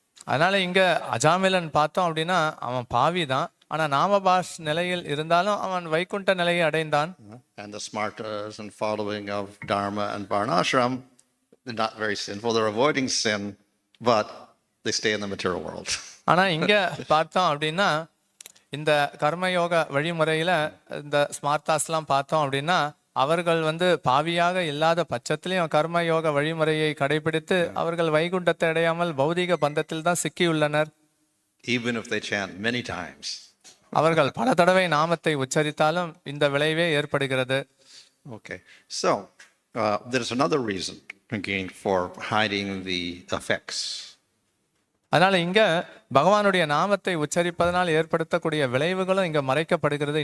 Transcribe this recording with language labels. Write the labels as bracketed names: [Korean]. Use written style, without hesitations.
[Tamil] அதனால இங்க அஜாமிலன் பார்த்தோம் அப்படின்னா அவன் பாவி தான். ஆனா நாமபாஷ் நிலையில் இருந்தாலும் அவன் வைகுண்ட நிலையை அடைந்தான். [English] And the smartas and following of Dharma and Varnashram, they're not very sinful. They're avoiding sin, but they stay in the material world. [Tamil] ஆனா இங்க பார்த்தோம் அப்படின்னா இந்த கர்மயோக வழிமுறையில இந்த ஸ்மார்த்தாஸ்லாம் பார்த்தோம் அப்படின்னா அவர்கள் பாவியாக இல்லாத பட்சத்திலையும் கர்மயோக வழிமுறையை கடைபிடித்து அவர்கள் வைகுண்டத்தை அடையாமல் பௌதிக பந்தத்தில் தான் சிக்கியுள்ளனர். [English] Even if they chant many times. [Tamil] அவர்கள் பல தடவை நாமத்தை உச்சரித்தாலும் இந்த விளைவே ஏற்படுகிறது. [English] Okay, so there's another reason again for hiding the effects. [Tamil] அதனால இங்க பகவானுடைய நாமத்தை உச்சரிப்பதனால் ஏற்படுத்தக்கூடிய விளைவுகளும் இங்க மறைக்கப்படுகிறது.